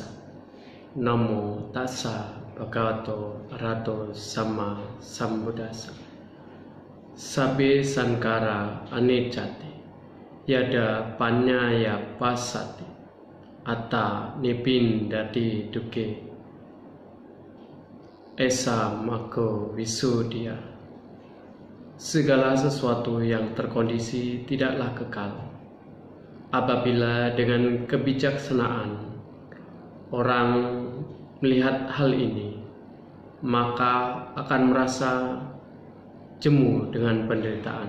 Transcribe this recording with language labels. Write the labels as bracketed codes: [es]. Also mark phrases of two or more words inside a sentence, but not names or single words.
[pi] Namo tassa bhagavato arahato sama sambuddhassa. Sabbe sankara anicca yada panyaya pasati atta nibindati dukke esa mako visuddhya. [id] Segala sesuatu yang terkondisi tidaklah kekal. Apabila dengan kebijaksanaan orang melihat hal ini, maka akan merasa jemu dengan penderitaan.